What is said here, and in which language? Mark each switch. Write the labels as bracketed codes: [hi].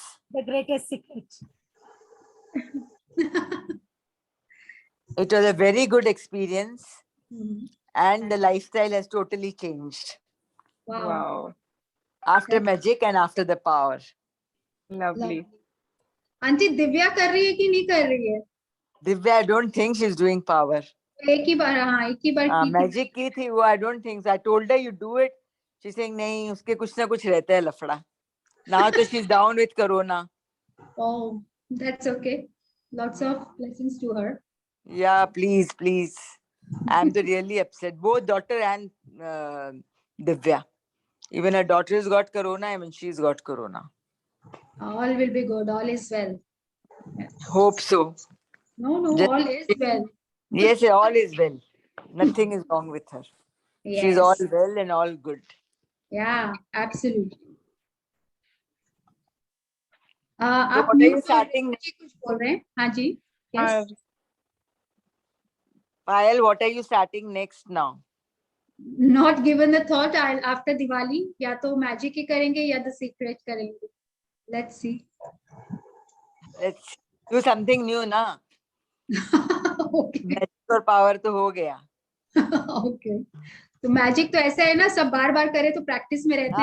[en] The greatest secret. It was a very good experience Mhm. and the lifestyle has totally changed Wow. after Magic and after the Power. Lovely. [hi] Aunty Divya कर रही है कि नहीं कर रही है? [en] Divya, I don't think she's doing Power. [hi] एक ही बार, हाँ एक ही बार की थी. Magic की थी वो, [en] I don't think so. I told her you do it. She's saying [hi] नहीं, उसके कुछ ना कुछ रहता है लफड़ा. [en] Now तो she's down with Corona. Oh, that's okay. Lots of blessings to her. Yeah, please, please. I'm really upset. Both daughter and Divya. Even her daughter's got Corona. I mean, she's got Corona. All will be good. All is well. Hope so. No, Just- all is well. Yes, all is well. Nothing is wrong with her. Yes. She's all well and all good. Yeah, absolutely. So [hi] आप [en] what are you mute starting? [hi] जी कुछ बोल रहे हैं? हाँ जी. Yes. [en] Payal, what are you starting next now? Not given the thought. I'll after Diwali [hi] या तो magic ही करेंगे या the secret करेंगे. [en] Let's see. Let's do something new, na? Okay. [hi] Magic और Power तो हो गया. [en] Okay. [hi] तो मैजिक तो ऐसा है ना, सब बार बार करे तो प्रैक्टिस में रहते